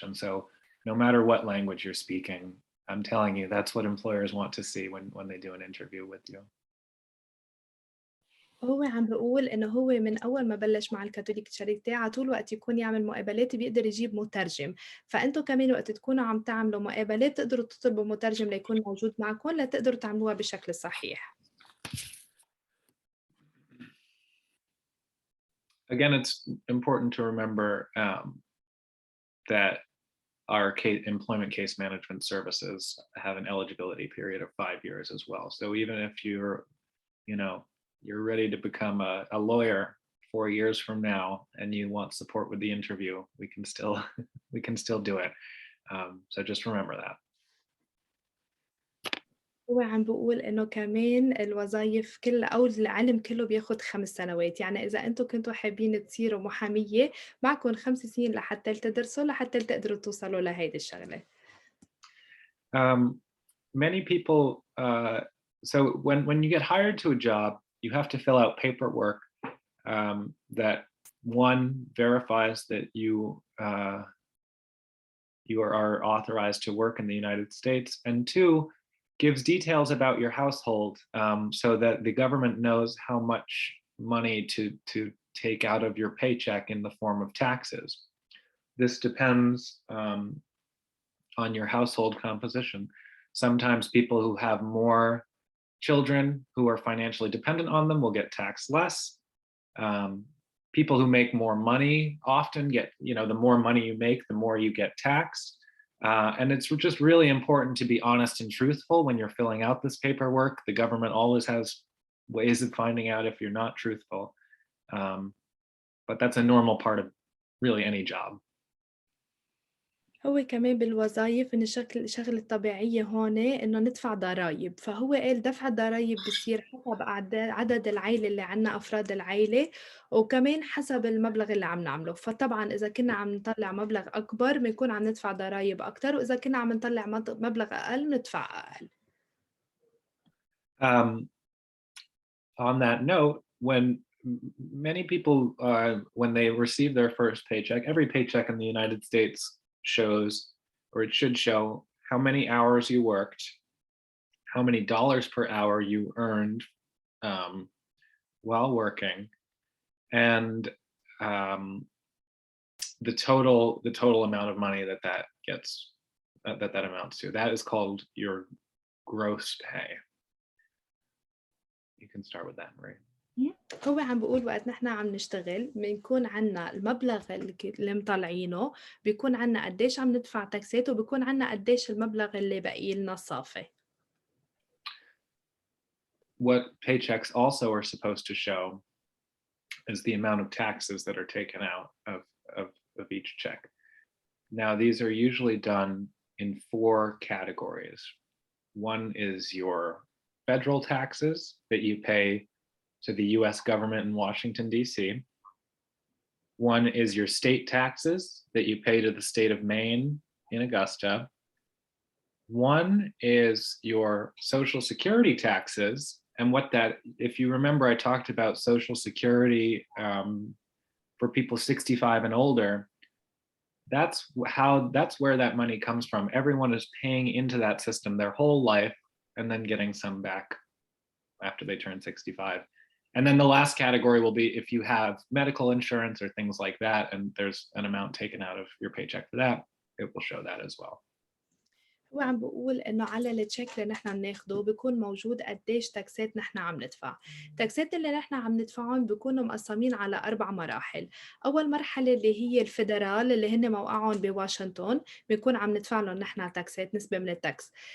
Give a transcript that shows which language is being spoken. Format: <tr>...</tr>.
<en>And so no matter what language you're speaking, I'm telling you, that's what employers want to see when they do an interview with you.</en> <ar>هو عم بقول إنه هو من أول ما بلش مع الكاثوليك تشاريتي على طول وقت يكون يعمل مقابلات بيقدر يجيب مترجم، فأنتوا كمان وقت تكونوا عم تعملوا مقابلات تقدروا تطلبوا مترجم ليكون موجود معكم لتقدروا تعملوها بشكل صحيح.</ar> <en>Again, it's important to remember that our employment case management services have an eligibility period of 5 years as well. So even if you're ready to become a lawyer 4 years from now and you want support with the interview, we can still do it. So just remember that.</en> <ar>هو عم بقول إنه كمان الوظايف أو العلم كله بياخد 5 سنوات، يعني إذا أنتم كنتوا حابين تصيروا محامية معكم 5 سنين لحتى تدرسوا لحتى تقدروا توصلوا لهيدي الشغلة.</ar> <en>Many people, so when you get hired to a job, you have to fill out paperwork that one verifies that you are authorized to work in the United States, and two, gives details about your household, so that the government knows how much money to take out of your paycheck in the form of taxes. This depends on your household composition. Sometimes people who have more children who are financially dependent on them will get taxed less. people who make more money often get, the more money you make, the more you get taxed. And it's just really important to be honest and truthful when you're filling out this paperwork. The government always has ways of finding out if you're not truthful. But that's a normal part of really any job.</en> <ar>هو كمان بالوظايف من الشغلة الطبيعية هون إنه ندفع ضرايب، فهو قال دفع الضرايب بصير حسب عدد العيلة اللي عنا أفراد العيلة، وكمان حسب المبلغ اللي عم نعمله، فطبعًا إذا كنا عم نطلع مبلغ أكبر بنكون عم ندفع ضرايب أكتر، وإذا كنا عم نطلع مبلغ أقل بندفع أقل.</ar> <en>On that note, when many people, when they receive their first paycheck, every paycheck in the United States shows, or it should show, how many hours you worked, how many dollars per hour you earned while working, and the total amount of money that gets, that amounts to. That is called your gross pay. You can start with that, Marie.</en> <ar>هو عم بيقول وقت نحن عم نشتغل بنكون عنا المبلغ اللي مطلعينه، بيكون عنا قديش عم ندفع تاكسات، وبيكون عنا قديش المبلغ اللي باقي لنا الصافي.</ar> <en>What paychecks also are supposed to show is the amount of taxes that are taken out of each check. Now, these are usually done in 4 categories. One is your federal taxes that you pay to the US government in Washington, D.C. One is your state taxes that you pay to the state of Maine in Augusta. One is your Social Security taxes. And what that, if you remember, I talked about Social Security for people 65 and older. That's where that money comes from. Everyone is paying into that system their whole life and then getting some back after they turn 65. And then the last category will be if you have medical insurance or things like that, and there's an amount taken out of your paycheck for that, it will show that as well.</en> <ar>هو عم بيقول إنه على التشيك اللي نحن بناخده بيكون موجود قديش تاكسات نحن عم ندفع. التاكسات اللي نحن عم ندفعهم بيكونوا مقسمين على 4 مراحل. أول مرحلة اللي هي الفيدرال اللي هن موقعهم بواشنطن، بنكون عم ندفع لهم نحن تاكسات نسبة من التاكس.</ar>